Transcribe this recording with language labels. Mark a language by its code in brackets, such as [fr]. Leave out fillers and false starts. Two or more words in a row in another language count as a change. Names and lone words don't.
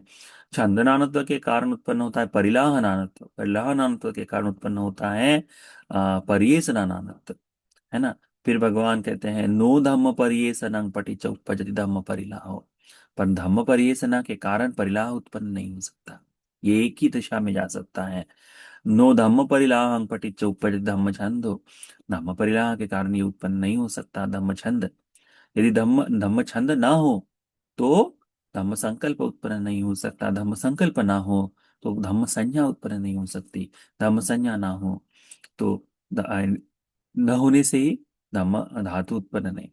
[hi] छंद नानत्व के कारण उत्पन्न होता है परिलाह नानत्व, परिलाह नानत्व के कारण उत्पन्न होता है पर्येसना नानत्व, है ना। फिर भगवान कहते हैं [pi] नो धम्म पर्येसनं पटिच उपपजति धम्म परिलाहो, [hi] पर धम्म पर्येसना के कारण परिलाह उत्पन्न नहीं हो सकता, ये एक ही दिशा में जा सकता है। [pi] नो धम्म परिलाहं पटिच उपपजति धम्म छंदो, [hi] धम्म परिलाह के कारण ये उत्पन्न नहीं हो सकता धम्म छंद। यदि धम्म धम्म छंद ना हो तो धम्म संकल्प उत्पन्न नहीं हो सकता, धम्म संकल्प ना हो तो धम्म संज्ञा उत्पन्न नहीं हो सकती, धम्म संज्ञा ना हो तो न होने से ही धम्म धातु उत्पन्न नहीं।